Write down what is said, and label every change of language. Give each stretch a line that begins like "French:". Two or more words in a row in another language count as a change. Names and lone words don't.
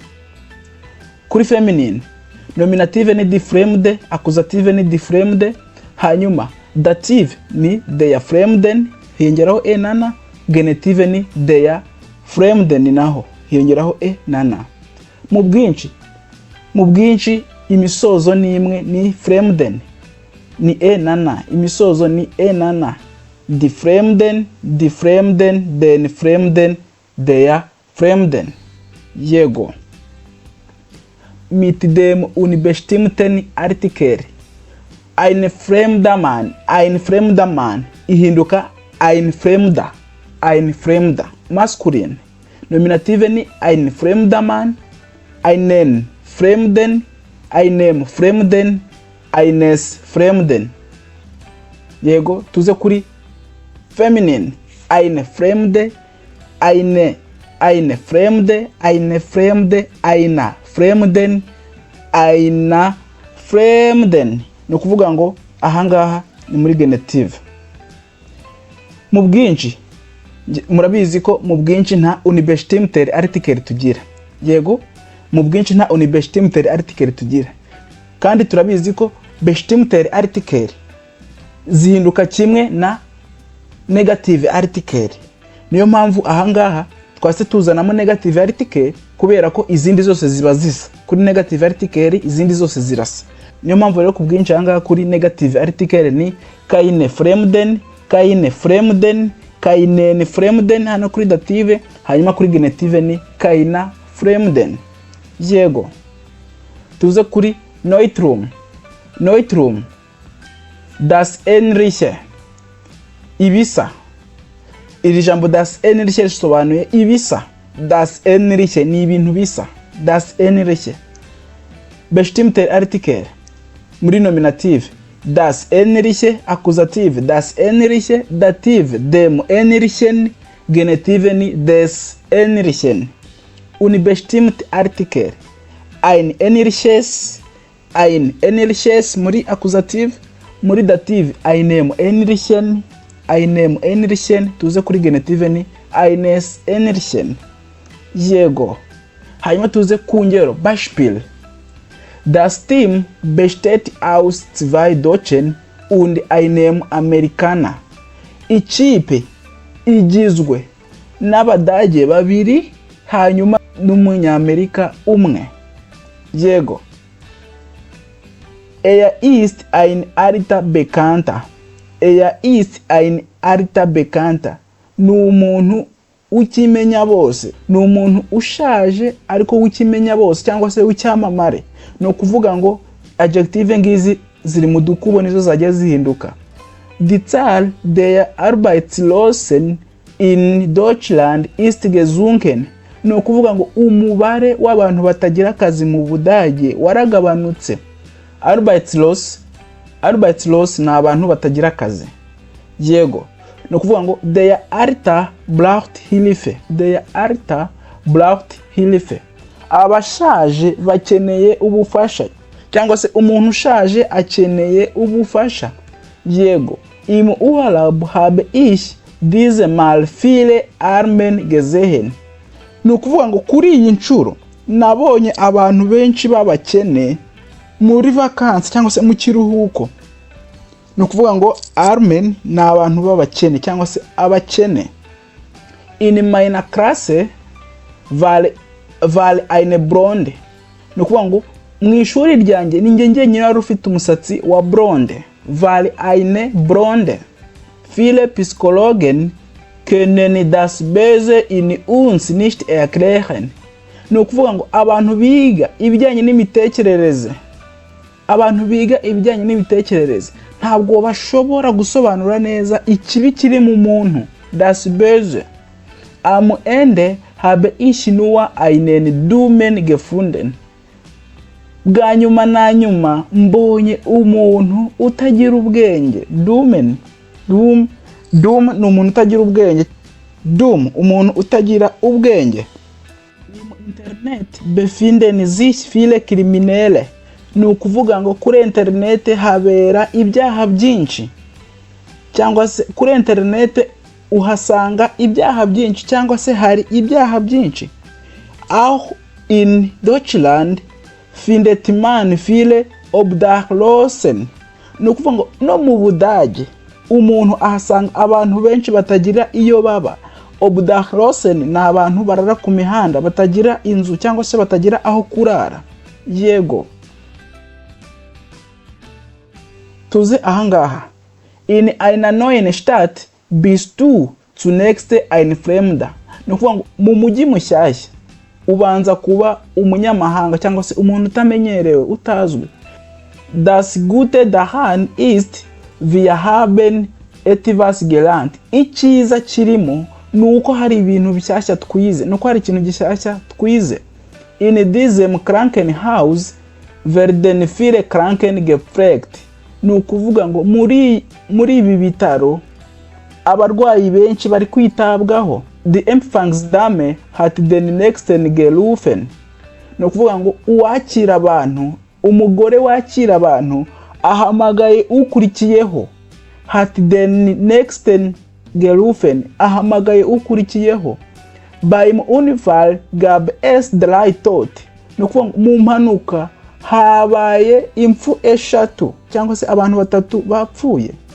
Kinyarwanda: Kuri
English: feminine nominative
Kinyarwanda: ni
German: die Fremde,
Kinyarwanda: accusative ni
German: die Fremde,
Kinyarwanda: hanyuma dative ni
German: der Fremden
Kinyarwanda: hiyongeraho e na na, genitive ni
German: der Fremden
Kinyarwanda: naho hiyongeraho e na na. Mu bwinshi imisozo ni imwe ni Fremden ni e na na, imisozo ni e na na.
German: Die Fremden, die Fremden, den Fremden, der Fremden.
Kinyarwanda: Yego.
German: mit dem unbestimmten Artikel. Ein fremder Mann ihinduka ein fremder masculine. Nominative ni ein fremder Mann, einen Fremden, einem Fremden, eines Fremden.
Kinyarwanda: Yego, tuze kuri feminine.
German: Eine Fremde, eine Fremde, eine Fremde, einer Fremden, einer Fremden.
Kinyarwanda: Ni ukuvuga ngo ahangaha ni muri genitive. Mu bwinshi murabizi ko mu bwinshi nta
German: unbestimmter Artikel
Kinyarwanda: tugira. Yego, mu bwinshi nta
German: unbestimmter Artikel
Kinyarwanda: tugira. Kandi turabizi ko
German: bestimmter Artikel
Kinyarwanda: zihinduka kimwe na
English: negative article.
Kinyarwanda: Niyo mpamvu ahangaha twase tuzanamo
English: negative article
Kinyarwanda: kubera ko izindi zose ziba zisa. Kuri
English: negative article
Kinyarwanda: izindi zose zirasa. Niyo mpamvu rero ku bwinshi ahangaha kuri
English: negative article
Kinyarwanda: ni
German: keine Fremden, keine Fremden, keinen Fremden
Kinyarwanda: hano kuri dative, hanyuma kuri genitive ni
German: keiner Fremden.
Kinyarwanda: Yego. Tuze kuri Neutrum.
German: Das Ähnliche.
Kinyarwanda: Ibisa. Iri jambo
German: das Ähnliche
Kinyarwanda: risobanuye ibisa.
German: Das Ähnliche
Kinyarwanda: ni ibintu bisa.
German: Das Ähnliche. Bestimmter Artikel. Muri nominative. Das Ähnliche, Akkusative. Das Ähnliche, Dative. Dem Ähnlichen, Genitive ni des Ähnlichen. Unbestimmt Artikel. Ein Ähnliches muri Akkusative. Muri dative einem Ähnlichen,
Kinyarwanda: tuze kuri genitive ni
German: eines Ähnlichen.
Kinyarwanda: Yego. Hanyuma tuze ku ngero.
German: Beispiel. Das Team besteht aus 2 Deutschen und einem Amerikaner.
Kinyarwanda: Ikipe igizwe n'Abadage babiri hanyuma n'Umunyamerika umwe. Yego.
German: Ist ein alter Bekannter. Ist ein alter Bekannter.
Kinyarwanda: Ni umuntu ukimenya bose. Ni umuntu ushaje ariko ukimenya bose cyangwa se ucyamamare. No kuvuga ngo adjective ngizi ziri mu dukubo nizo zagiye zihinduka.
German: Die Zahl der Arbeitslosen in Deutschland ist gesunken.
Kinyarwanda: No kuvuga ngo umubare w'abantu batagira akazi mu Budage waragabanutse. Arbeitslos ni abantu batagira akazi. Yego. No kuvuga ngo
German: der Alter braucht Hilfe.
Kinyarwanda: Abashaje bakeneye ubufasha cyangwa se umuntu ushaje akeneye ubufasha. Yego.
German: Im Urlaub habe ich diese mal viele Armen gesehen.
Kinyarwanda: No kuvuga ngo kuri iyi ncuro nabonye abantu benshi babakene muri vacances cyangwa se mu kiruhuko. No kuvuga ngo Armen ni abantu b'abakene cyangwa se abakene.
German: In meiner Klasse war eine Blonde.
Kinyarwanda: No kuvuga ngo mu ishuri ryanjye ninjye nyine wari ufite umusatsi wa blonde.
German: War eine Blonde. Viele Psychologen können das Böse in uns nicht erklären.
Kinyarwanda: No kuvuga ngo abantu biga ibijyanye n'imitekerereze ntabwo bashobora gusobanura neza ikibi kiri mu muntu.
German: Das Böse. Am Ende habe ich nur einen Dummen gefunden.
Kinyarwanda: Bwa nyuma na nyuma mbonye umuntu utagira ubwenge.
German: Dummen.
Kinyarwanda: Dum ni umuntu utagira ubwenge. Umuntu utagira ubwenge.
German: Im Internet befinden sich viele Kriminelle.
Kinyarwanda: Ni ukuvuga ngo kuri internet habera ibyaha byinshi cyangwa se kuri internet uhasanga ibyaha byinshi cyangwa se hari ibyaha byinshi.
German: Auch in Deutschland findet man viele Obdachlosen.
Kinyarwanda: Ni ukuvuga ngo no mu Budage umuntu ahasanga abantu benshi batagira iyo baba. Obdachlosen ni abantu barara ku mihanda batagira inzu cyangwa se batagira aho kurara. Yego. Tuze ahangaha.
German: In einer neuen Stadt bist du zunächst ein Fremder.
Kinyarwanda: Ni ukuvuga ngo mu mujyi mushyashya ubanza kuba umunyamahanga cyangwa se umuntu utamenyerewe utazwi.
German: Das Gute daran ist wir haben etwas gelernt.
Kinyarwanda: Icyiza kirimo nuko hari ibintu bishyashya twize, nuko hari ikintu gishyashya twize.
German: In diesem Krankenhaus werden viele Kranken gepflegt.
Kinyarwanda: Ni ukuvuga ngo muri ibi bitaro abarwayi benshi bari kwitabwaho.
German: Die Empfangsdame hat den nächsten gerufen.
Kinyarwanda: Ni ukuvuga ngo uwakira abantu, umugore wakira abantu ahamagaye ukurikiyeho.
German: Hat den nächsten gerufen,
Kinyarwanda: ahamagaye ukurikiyeho.
German: Beim Unfall gab es 3 Tote.
Kinyarwanda: Ni ukuvuga mu mpanuka habaye impfu 3 cyangwa se abantu 3 bapfuye.